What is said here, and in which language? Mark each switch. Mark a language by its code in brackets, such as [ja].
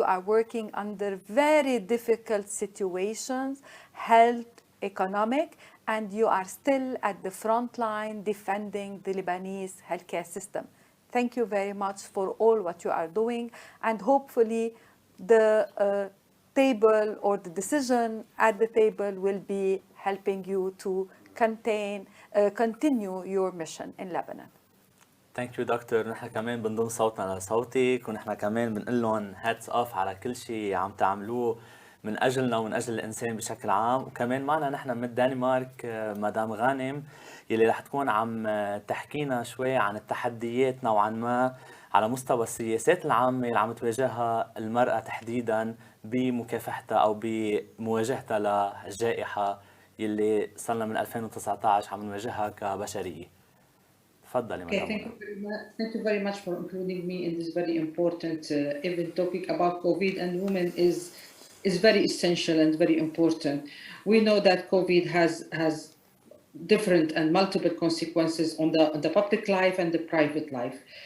[en] You are working under very difficult situations, health, economic, and you are still at the front line defending the Lebanese healthcare system. Thank you very much for all what you are doing, and hopefully the table or the decision at the table will be helping you to continue your mission in Lebanon. Thank you doctor. [ar] نحن كمان بنضم صوتنا لصوتك، ونحن كمان بنقول لهم [en] hats off [ar] على كل شيء عم تعملوه من اجلنا ومن اجل الانسان بشكل عام. وكمان معنا نحن من الدنمارك مدام غانم يلي رح تكون عم تحكينا شوي عن التحديات نوعا ما على مستوى السياسات العامة اللي عم تواجهها المرأة تحديدا بمكافحتها او بمواجهتها للجائحة يلي صرنا من 2019 عم نواجهها كبشرية. [en] Okay, thank you very much for including me in this very important event topic about COVID and women is very essential and very important. We know that COVID has different and multiple consequences on the public life and the private life.